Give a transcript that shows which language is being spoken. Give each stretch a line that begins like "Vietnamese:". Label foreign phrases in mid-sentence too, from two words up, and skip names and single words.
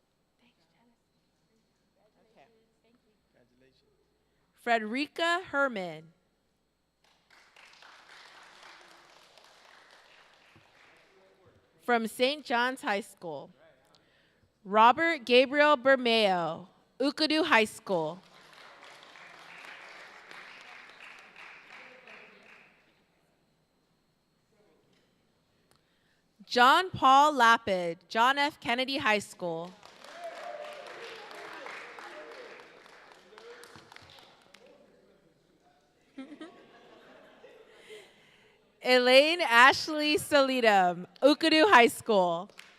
English: Thanks, Genesis. Okay. Congratulations. Frederica Herman. From St. John's High School. Robert Gabriel Bermeo, Ukadu High School. John Paul Lapid, John F. Kennedy High School. Elaine Ashley Solidum, Ukadu High School.